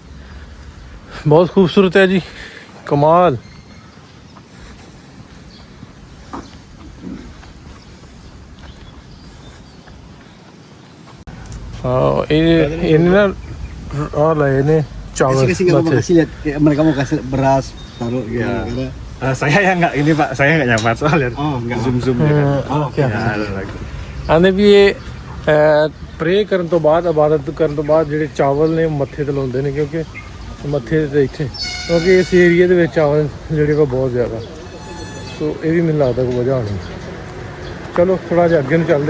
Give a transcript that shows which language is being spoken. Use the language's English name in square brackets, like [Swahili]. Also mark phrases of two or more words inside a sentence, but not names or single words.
[Punjabi] ਬਹੁਤ ਖੂਬਸੂਰਤ ਹੈ ਜੀ, ਕਮਾਲ। ਇਹਨੇ ਨਾ ਆ ਲਏ ਨੇ ਚਾਵਲ। [Indonesian] Mau kasih lihat mereka mau kasih beras taruh gitu. Saya yang nggak ini Pak, saya nggak nyampe soalnya. Oh, nggak zoom [Punjabi] ਆਂਦੇ ਵੀ ਇਹ ਪ੍ਰੇ ਕਰਨ ਤੋਂ ਬਾਅਦ, ਇਬਾਦਤ ਕਰਨ ਤੋਂ ਬਾਅਦ ਜਿਹੜੇ ਚਾਵਲ ਨੇ ਮੱਥੇ ਤੇ ਲਾਉਂਦੇ ਨੇ, ਕਿਉਂਕਿ ਮੱਥੇ ਤੇ ਇੱਥੇ, ਕਿਉਂਕਿ ਇਸ ਏਰੀਏ ਦੇ ਵਿੱਚ ਚਾਵਲ ਜਿਹੜੇ ਵਾ ਬਹੁਤ ਜ਼ਿਆਦਾ। ਸੋ ਇਹ ਵੀ ਮੈਨੂੰ ਲੱਗਦਾ ਕੋਈ ਵਜ੍ਹਾ ਹੋਣੀ। ਚਲੋ ਥੋੜਾ ਜਿਹਾ ਅੱਗੇ ਨੂੰ ਚੱਲਦੇ।